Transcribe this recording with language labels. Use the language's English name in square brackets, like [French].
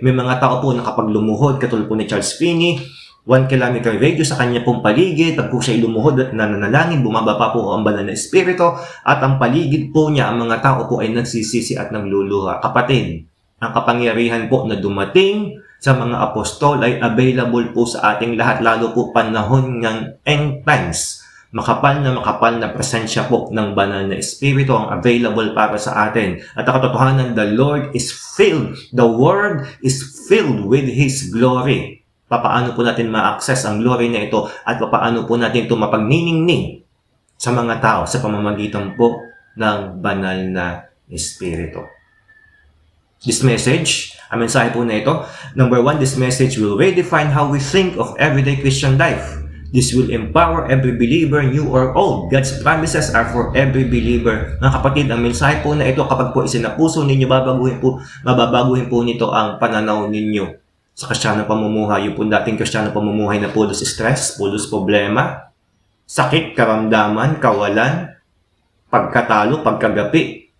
[Filipino] May mga tao po na kapag lumuhod, katulad po ni Charles Finney, 1 kilometer radius sa kanya pong paligid, pag po siya lumuhod at nananalangin, bumaba pa po ang banal na Espiritu, at ang paligid po niya, ang mga tao po ay nagsisisi at nagluluha. Kapatid, ang kapangyarihan po na dumating sa mga apostol ay available po sa ating lahat, lalo po panahon ng end times. Makapal na presensya po ng banal na Espiritu ang available para sa atin. At ang katotohanan, [English] the Lord is filled, the Word is filled with His glory. [Filipino] Papaano po natin ma-access ang glory na ito at papaano po natin ito mapagniningning sa mga tao sa pamamagitan po ng banal na Espiritu. [English] This message, [Filipino] ang mensahe po na ito, [English] number 1, this message will redefine how we think of everyday Christian life. This will empower every believer, new or old. God's promises are for every believer. [Filipino] Mga kapatid, ang mensahe po na ito, kapag po isinapuso ninyo, mababaguhin po nito ang pananaw ninyo sa kristyanong pamumuhay. Yung po dating kristyanong pamumuhay na pulos stress, pulos problema, sakit, karamdaman, kawalan, pagkatalo, pagkagapi.